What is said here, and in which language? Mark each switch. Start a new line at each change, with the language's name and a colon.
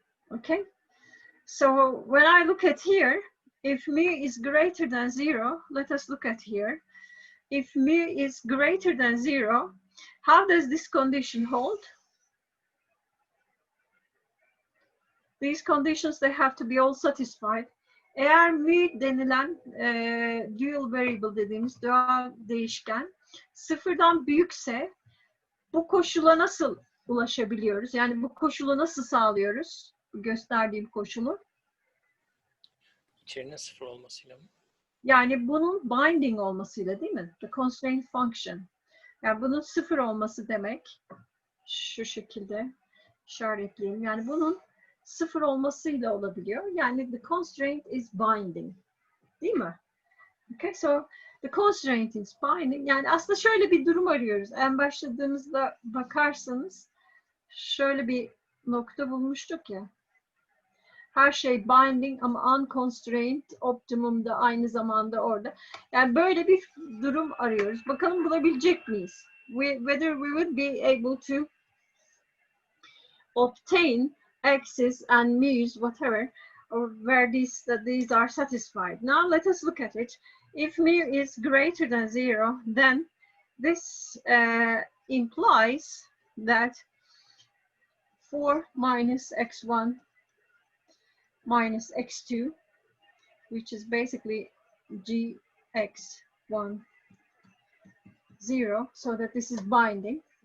English: Okay, so when I look at here, if mu is greater than 0, let us look at here. If mu is greater than 0, how does this condition hold? These conditions, they have to be all satisfied.
Turkish: Eğer mu denilen dual variable dediğimiz doğal değişken sıfırdan büyükse bu koşula nasıl ulaşabiliyoruz? Yani bu koşulu nasıl sağlıyoruz? Gösterdiğim koşulu. İçerinin sıfır olmasıyla mı? Yani bunun binding olmasıyla, değil mi?
English: The constraint function.
Turkish: Yani bunun sıfır olması demek. Şu şekilde işaretleyeyim. Yani bunun sıfır olmasıyla olabiliyor. Yani
English: the constraint is binding.
Turkish: Değil mi?
English: Okay, so the constraint is binding.
Turkish: Yani aslında şöyle bir durum arıyoruz. En başladığımızda bakarsanız şöyle bir nokta bulmuştuk ya. Her şey binding ama unconstrained, optimum da aynı zamanda orada. Yani böyle bir durum arıyoruz. Bakalım bulabilecek miyiz?
English: Whether we would be able to obtain x's and mu's, whatever, or where these are satisfied. Now let us look at it. If mu is greater than 0, then this implies that 4 minus x1 minus x2, which is basically gx1 0, so that this is binding.